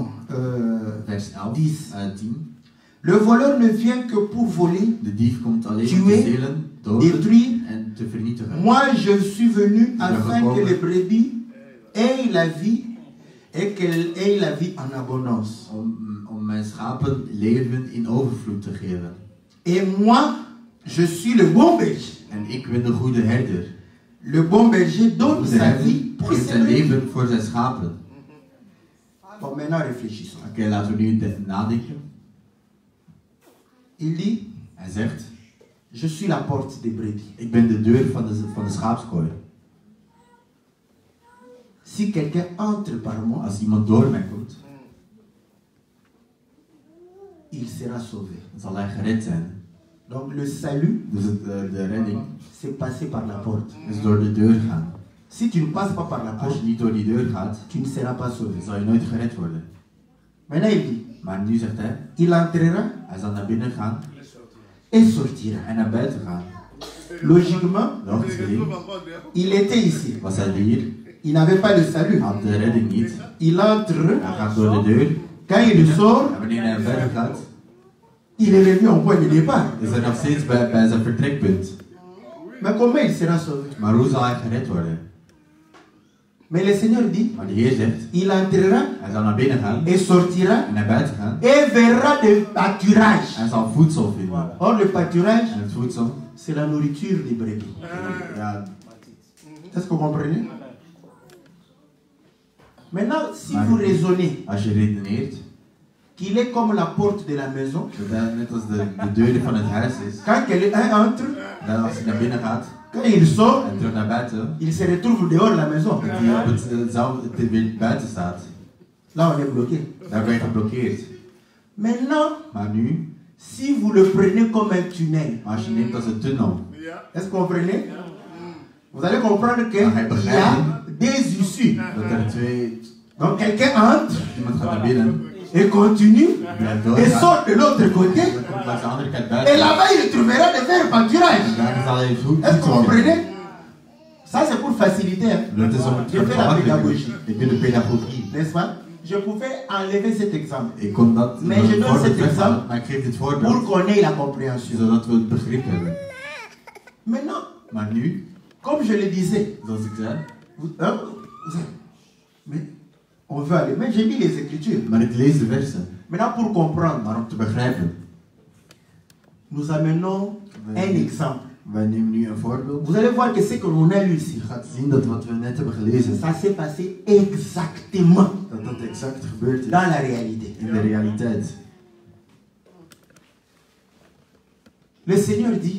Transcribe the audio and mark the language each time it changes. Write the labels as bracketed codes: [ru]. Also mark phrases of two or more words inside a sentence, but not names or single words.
[fr] Vers 11, 10. le voleur ne vient que pour voler, [nl] De dief komt alleen om [fr] Tuer, [nl] te stelen, doden [fr] détruire. [nl] en te vernietigen. [fr] Moi, je suis venu afin que les brebis aient la vie et qu'elles aient la vie en abondance. [nl] Om mijn schapen leven in overvloed te geven. [fr] Et moi, je suis le bon berger. [nl] En ik ben de goede herder. [fr] Le bon berger [nl] De [fr] donne [nl] goede [fr] sa [nl] herder [fr] vie pour [nl] geeft [fr] ses [nl] zijn [fr] brebis. [nl] leven voor zijn schapen. [fr] Bon, maintenant réfléchissons. [nl] Oké, laten we nu nadenken. [fr] Il dit, [nl] Hij zegt, [fr] je suis la porte des brebis. [nl] ik ben de deur van de schaapskooi. [fr] Si quelqu'un entre par moi, [nl] Als iemand door mij komt, [fr] il sera sauvé. [nl] dan zal hij gered zijn. [fr] Donc le salut, [nl] Dus de redding [fr] c'est passer par la porte. [nl] is door de deur gaan. [fr] Si tu ne passes pas par la [nl] Als [fr] porte, [nl] je niet door die deur gaat, [fr] tu ne seras pas sauvé. [nl] dan zal je nooit gered worden. [fr] Maintenant il dit, [nl] Maar nu zegt hij, [fr] il entrera [nl] hij zal naar binnen gaan [fr] et sortira. [nl] en naar buiten gaan. [fr] Logiquement, [nl] Logisch gezien [fr] il était ici. [nl] was hij hier, [fr] Il n'avait pas le salut. [nl] had de redding niet. [fr] Il entre, [nl] Hij gaat door de deur [fr] quand il sort, [nl] en wanneer hij naar buiten gaat, [fr] il est revenu au point de départ. [nl] is hij nog steeds bij zijn vertrekpunt. [fr] Mais comment il sera sauvé? [nl] Maar hoe zal hij gered worden? [fr] Mais le Seigneur dit, [nl] Maar de Heer zegt, [fr] il entrera [nl] hij zal naar binnen gaan [fr] et sortira [nl] en naar buiten gaan. [fr] et verra des pâturages. [nl] Hij zal voedsel vinden. [fr] Or, le pâturage, [nl] En het voedsel, [fr] c'est la nourriture des brebis. [nl] ja, [fr] Est-ce que vous comprenez? Maintenant, si [nl] Maar- [fr] vous raisonnez [nl] als je redeneert, [fr] qu'il est comme la porte de la maison, [nl] dat hij net als de deur van het huis is, [fr] quand quelqu'un entre, [nl] dat als hij naar binnen gaat [fr] quand il sort, [nl] en terug naar buiten, [fr] il se retrouve dehors de la maison. [nl] dat hij op het weer buiten staat. [fr] Là, on est bloqué. [nl] Daar ben je geblokkeerd. [fr] Maintenant, [nl] Maar nu, [fr] si vous le prenez comme un tunnel, [nl] als je neemt als een tunnel, [fr] est-ce que vous comprenez? Vous allez comprendre qu'il Ah, y a des issues. [nl] dat er twee, [fr] Donc, quelqu'un entre, [nl] iemand gaat naar binnen, [fr] et continue [nl] Blijf [fr] et [nl] doorgaan. [fr] sort de l'autre côté. [nl] Komt langs de andere kant [fr] Et [nl] buiten. [fr] là-bas, il trouvera de faire pâturage. [nl] En daar zal hij goed [fr] Est-ce que vous [nl] vinden. [fr] comprenez? Ça, c'est pour faciliter. Hein. [nl] Dat is om het [fr] Je fais la pédagogie. [nl] Ik doe de pedagogie. [fr] N'est-ce pas? Je pouvais enlever cet exemple [nl] Ik kon dat Maar je doet voorbeeld het weghalen, [fr] exemple [nl] maar ik geef dit [fr] pour [nl] voorbeeld [fr] qu'on ait la compréhension. [nl] zodat we het begrip hebben. [fr] Maintenant, [nl] Maar nu, [fr] comme je le disais, [nl] zoals ik zei, [fr] mais on veut aller. Mais j'ai mis les Écritures. [nl] maar ik lees de versen. [fr] Maintenant, pour comprendre, [nl] Maar om te begrijpen, [fr] nous amenons un exemple. [nl] wij nemen nu een voorbeeld. [fr] Vous allez voir que ce que l'on a lu ici, [nl] Je gaat zien dat wat we net hebben gelezen, [fr] ça s'est passé exactement [nl] dat dat exact gebeurd is [fr] dans la réalité. [nl] in de realiteit. [fr] Le Seigneur dit,